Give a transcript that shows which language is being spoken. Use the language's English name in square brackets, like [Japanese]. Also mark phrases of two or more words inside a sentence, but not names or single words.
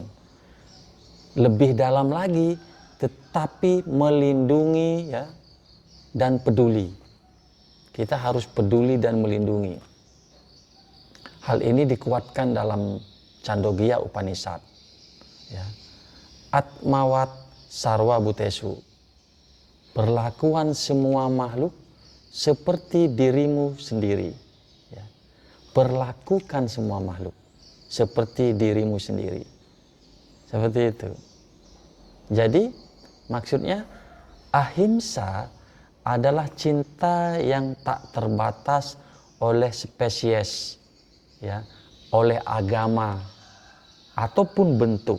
[Indonesian] Lebih dalam lagi, tetapi melindungi ya dan peduli. Kita harus peduli dan melindungi. Hal ini dikuatkan dalam Chandogya Upanishad. Ya. [Sanskrit] Atmawat sarwa butesu. [Indonesian] Perlakuan semua makhluk seperti dirimu sendiri. Ya. Perlakukan semua makhluk seperti dirimu sendiri. Seperti itu. Jadi maksudnya ahimsa adalah cinta yang tak terbatas oleh spesies, ya, oleh agama ataupun bentuk.